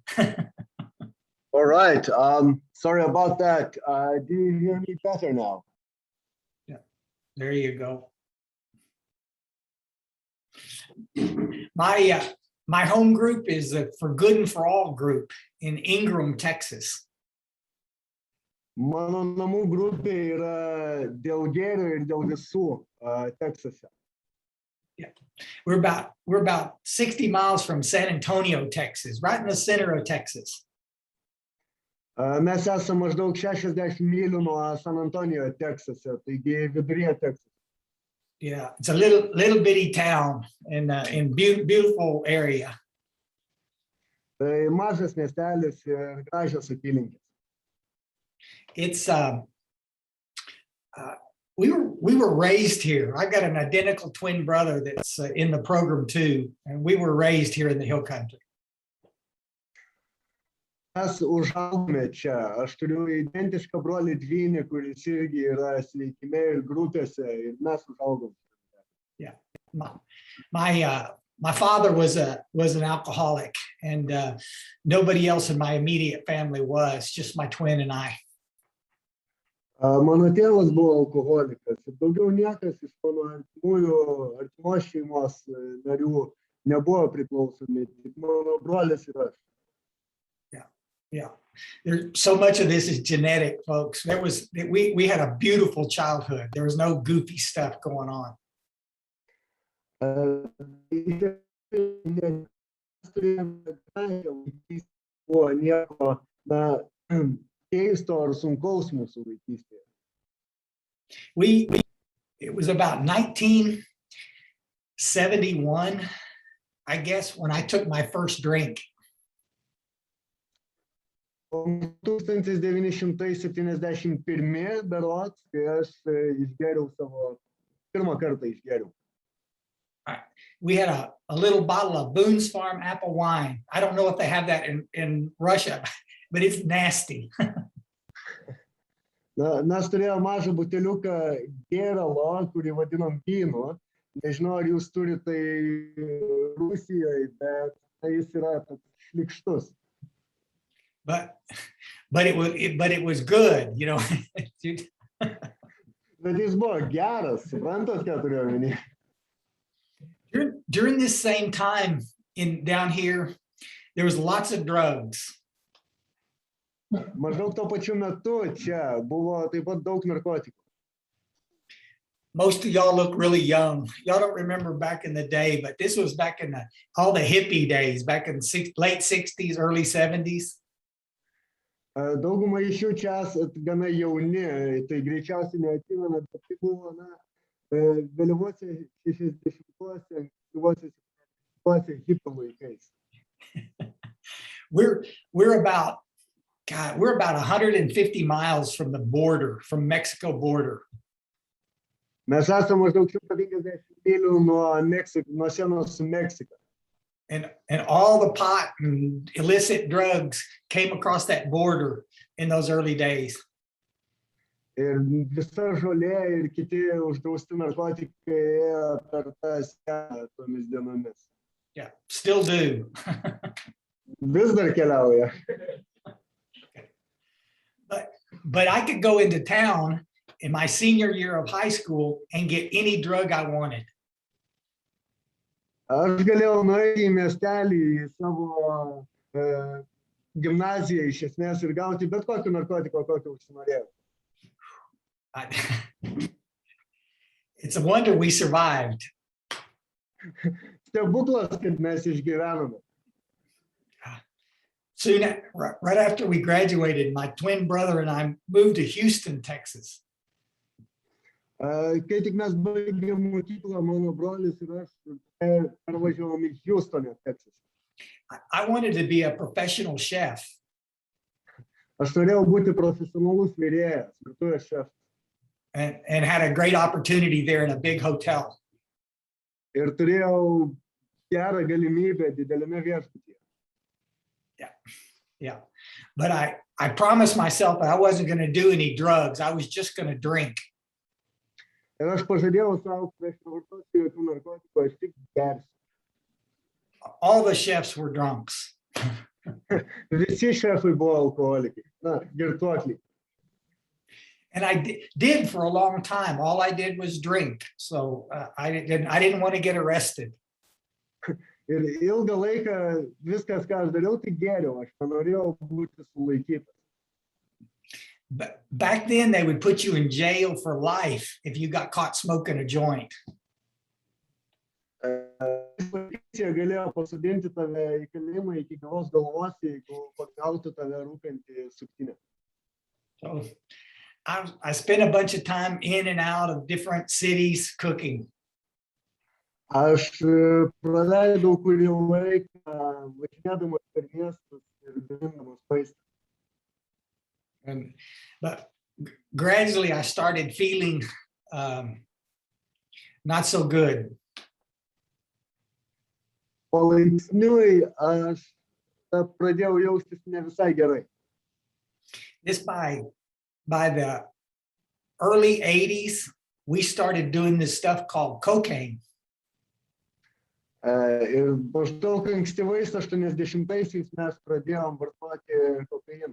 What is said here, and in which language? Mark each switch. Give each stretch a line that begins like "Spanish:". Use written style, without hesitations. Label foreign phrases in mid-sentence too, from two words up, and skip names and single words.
English: All right. Sorry about that. Do you hear me better now? Yeah, there you go. My home group is the For Good and For All group in Ingram, Texas.
Lithuanian: Mano namų grupė yra dėl gėrio ir dėl visų Teksase.
English: Yeah, we're about 60 miles from San Antonio, Texas, right in the center of Texas.
Lithuanian: Mes esame maždaug 60 mylių nuo San Antonijo, Teksase, taigi viduryje Teksase.
English: Yeah, it's a little bitty town in beautiful area.
Lithuanian: Tai mažas miestelis ir gražios apylinkės.
English: It's we were raised here. I got an identical twin brother that's in the program too, and we were raised here in the Hill Country.
Lithuanian: Mes užaugome čia. Aš turiu identišką brolį dvynį, kuris irgi yra sveikime ir grupėse, ir mes užaugome.
English: Yeah, my father was an alcoholic, and nobody else in my immediate family was, just my twin and I.
Lithuanian: Mano tėvas buvo alkoholikas ir daugiau niekas iš mano artimos šeimos narių nebuvo priklausomi, tik mano brolis ir aš.
English: Yeah. There's so much of this is genetic, folks. We had a beautiful childhood. There was no goofy stuff going on.
Lithuanian: Keisto ar sunkaus mūsų vaikystėje.
English: It was about 1971, I guess, when I took my first drink.
Lithuanian: 1971 berods, kai aš išgėriau savo pirmą kartą išgėriau.
English: We had a little bottle of Boone's Farm apple wine. I don't know if they have that in Russia, but it's nasty.
Lithuanian: Mes turėjome mažą buteliuką gėralo, kurį vadinam vynu. Nežinau, ar jūs turite tai Rusijoje, bet jis yra šlikštus.
English: But it was good, you know.
Lithuanian: Bet jis buvo geras, suprantat, ką turiu omeny?
English: During this same time down here, there was lots of drugs.
Lithuanian: Maždaug tuo pačiu metu čia buvo taip pat daug narkotikų.
English: Most of y'all look really young. Y'all don't remember back in the day, but this was back in all the hippie days, back in late 60s, early 70s.
Lithuanian: Dauguma iš jų čia gana jauni, tai greičiausiai neatsimena, bet tai buvo vėlyvuose 60-uose, ankstyvuose hipių laikais.
English: We're about 150 miles from the border, from Mexico border.
Lithuanian: Mes esame maždaug 150 mylių nuo sienos su Meksika.
English: And all the pot and illicit drugs came across that border in those early days.
Lithuanian: Ir visa žolė ir kiti uždrausti narkotikai ėjo per tą sieną tomis dienomis.
English: Yeah, still do.
Lithuanian: Vis dar keliauja.
English: But I could go into town in my senior year of high school and get any drug I wanted.
Lithuanian: Aš galėjau nueiti į miestelį, į savo gimnaziją iš esmės ir gauti bet kokį narkotiką, kokį užsinorėjau.
English: It's a wonder we survived.
Lithuanian: Stebuklas, kad mes išgyvenome.
English: right after we graduated, my twin brother and I moved to Houston, Texas.
Lithuanian: Kai tik mes baigėm mokyklą, mano brolis ir aš pervažiavom į Houstonę, Texas.
English: I wanted to be a professional chef.
Lithuanian: Aš norėjau būti profesionalus virėjas, virtuvės šefas.
English: And had a great opportunity there in a big hotel.
Lithuanian: Ir turėjau gerą galimybę dideliame viešbutyje.
English: Yeah. But I promised myself that I wasn't going to do any drugs. I was just going to drink.
Lithuanian: Ir aš pažadėjau savo, kad aš nevartosiu jokių narkotikų, aš tik gersiu.
English: All the chefs were drunks.
Lithuanian: Visi šefai buvo alkoholikai, girtuokliai.
English: And I did for a long time. All I did was drink. So I didn't want to get arrested.
Lithuanian: Ir ilgą laiką viskas, ką aš dariau, tai geriau. Aš nenorėjau būti sulaikytas.
English: But back then, they would put you in jail for life if you got caught smoking a joint.
Lithuanian: Policija galėjo pasodinti tave į kalėjimą iki gyvos galvos, jeigu pagautų tave rūkantį suktinę.
English: So I spent a bunch of time in and out of different cities cooking.
Lithuanian: Aš praleidau kurį laiką važinėdamas per miestus ir gamindamas maistą.
English: But gradually I started feeling not so good.
Lithuanian: Palaipsniui aš pradėjau jaustis ne visai gerai.
English: This by the early 80s, we started doing this stuff called cocaine.
Lithuanian: Ir maždaug ankstyvais 80-aisiais mes pradėjom vartoti kokainą.